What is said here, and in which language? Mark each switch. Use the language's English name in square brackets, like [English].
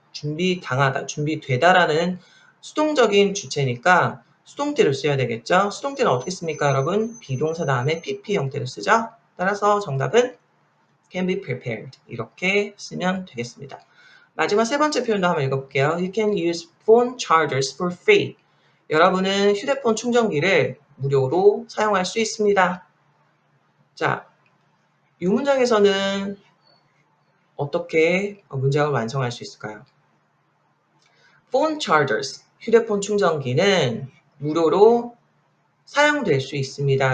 [Korean] 준비당하다, 준비되다라는 수동적인 주체니까 수동태를 써야 되겠죠. 수동태는 어떻게 씁니까, 여러분? 비동사 다음에 PP 형태를 쓰죠. 따라서 정답은 [English] can be prepared [Korean] 이렇게 쓰면 되겠습니다. 마지막 세 번째 표현도 한번 읽어볼게요. [English] You can use phone chargers for free. [Korean] 여러분은 휴대폰 충전기를 무료로 사용할 수 있습니다. 자, 이 문장에서는 어떻게 문장을 완성할 수 있을까요? Phone chargers, 휴대폰 충전기는 무료로 사용될 수 있습니다.